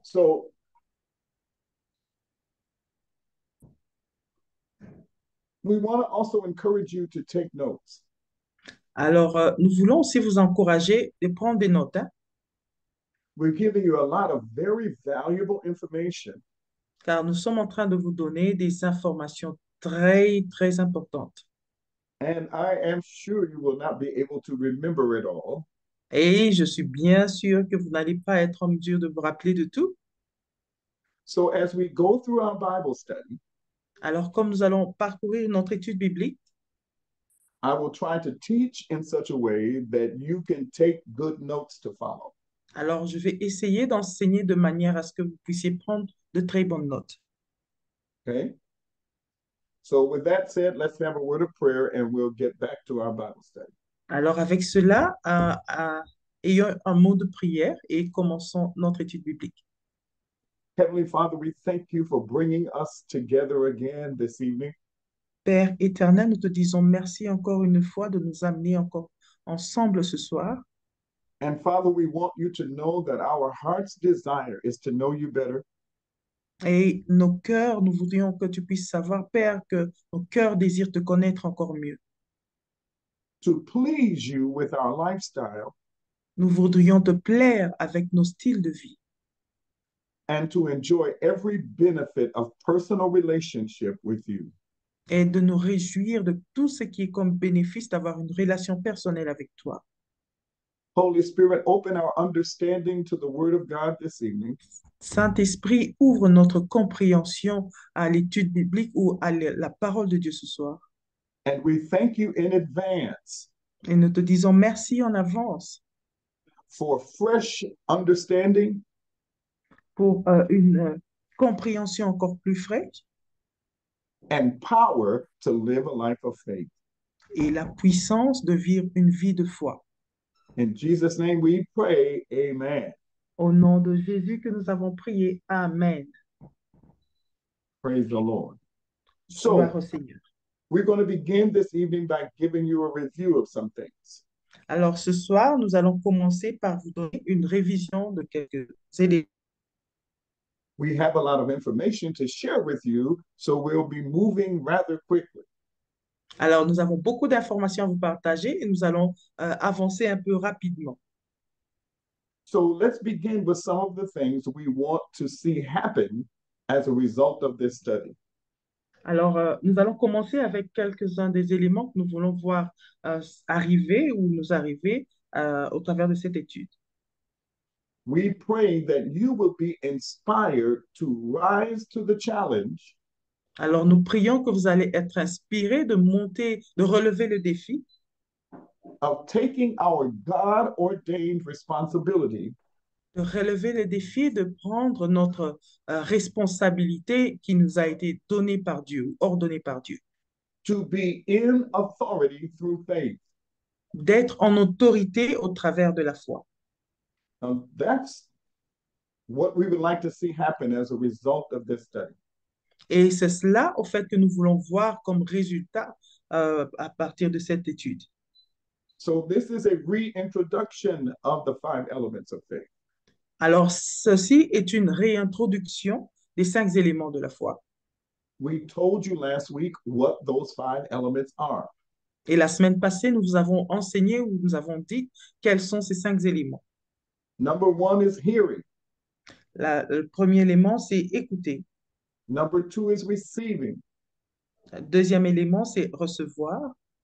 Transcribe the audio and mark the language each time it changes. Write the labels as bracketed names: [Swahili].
[English] So we want to also encourage you to take notes. [French] Alors, nous voulons aussi vous encourager de prendre des notes, hein, [English] We're giving you a lot of very valuable information, [French] car nous sommes en train de vous donner des informations très, très importantes. [English] and I am sure you will not be able to remember it all. [French] Et je suis bien sûr que vous n'allez pas être en mesure de vous rappeler de tout. [English] So as we go through our Bible study, [French] Alors, comme nous allons parcourir notre étude biblique, [English] I will try to teach in such a way that you can take good notes to follow. [French] alors je vais essayer d'enseigner de manière à ce que vous puissiez prendre de très bonnes notes. [English] Okay? So, with that said, let's have a word of prayer and we'll get back to our Bible study. [French] Alors, avec cela, ayons un mot de prière et commençons notre étude biblique. [English] Heavenly Father, we thank you for bringing us together again this evening. [French] Père éternel, nous te disons merci encore une fois de nous amener encore ensemble ce soir. [English] And Father, we want you to know that our heart's desire is to know you better, [French] Et nos cœurs, nous voudrions que tu puisses savoir, Père, que nos cœurs désirent te connaître encore mieux. [English] to please you with our lifestyle, [French] Nous voudrions te plaire avec nos styles de vie [English] and to enjoy every benefit of personal relationship with you. [French] et de nous réjouir de tout ce qui est comme bénéfice d'avoir une relation personnelle avec toi. [English] Holy Spirit, open our understanding to the Word of God this evening. [French] Saint-Esprit, ouvre notre compréhension à l'étude biblique ou à la parole de Dieu ce soir. [English] And we thank you in advance [French] Et nous te disons merci en avance [English] for fresh understanding [French] pour une compréhension encore plus fraîche [English] and power to live a life of faith. [French] et la puissance de vivre une vie de foi. [English] In Jesus' name we pray, amen. [French] Au nom de Jésus que nous avons prié. [English] Amen. Praise the Lord. [French] Gloire [English] So, [French] au Seigneur. [English] we're going to begin this evening by giving you a review of some things. [French] Alors ce soir, nous allons commencer par vous donner une révision de quelques éléments. [English] We have a lot of information to share with you, so we'll be moving rather quickly. [French] Alors nous avons beaucoup d'informations à vous partager et nous allons avancer un peu rapidement. [English] So, let's begin with some of the things we want to see happen as a result of this study. [French] Alors, nous allons commencer avec quelques-uns des éléments que nous voulons voir arriver ou nous arriver au travers de cette étude. [English] We pray that you will be inspired to rise to the challenge [French] Alors, nous prions que vous allez être inspirés de monter, de relever le défi [English] of taking our God ordained responsibility [French] de relever le défi de prendre notre responsabilité qui nous a été donnée par Dieu, ou ordonnée par Dieu, [English] to be in authority through faith. [French] d'être en autorité au travers de la foi. [English] That's what we would like to see happen as a result of this study. [French] Et c'est cela, au fait, que nous voulons voir comme résultat à partir de cette étude. [English] So this is a reintroduction of the five elements of faith. [French] Alors, ceci est une réintroduction des 5 éléments de la foi. [English] We told you last week what those five elements are. [French] Et la semaine passée, nous vous avons enseigné ou nous avons dit quels sont ces 5 éléments. [English] Number one is hearing. [French] Le premier élément, c'est écouter. [English] Number two is receiving. [French] Le deuxième élément, c'est recevoir.